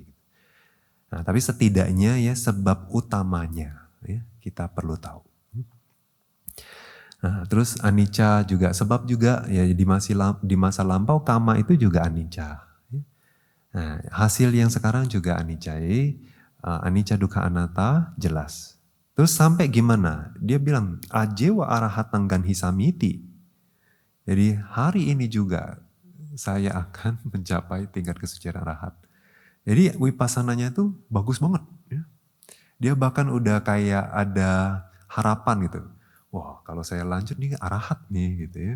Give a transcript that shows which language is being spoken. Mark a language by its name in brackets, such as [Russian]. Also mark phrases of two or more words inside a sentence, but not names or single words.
[Indonesian] Nah, tapi setidaknya ya sebab utamanya ya kita perlu tahu. Nah, terus anicca juga sebab juga ya di masa lampau karma itu juga anicca. Nah, hasil yang sekarang juga anicca. [Pali] Anicca dukkha anatta [Indonesian] jelas. Terus sampai gimana? Dia bilang [Pali] ajewa arahatang ganhi samiti. [Indonesian] Jadi hari ini juga saya akan mencapai tingkat kesucian arahat. Jadi wipassananya itu bagus banget. Ya. Dia bahkan udah kayak ada harapan gitu. Wah, kalau saya lanjut nih arahat nih gitu ya.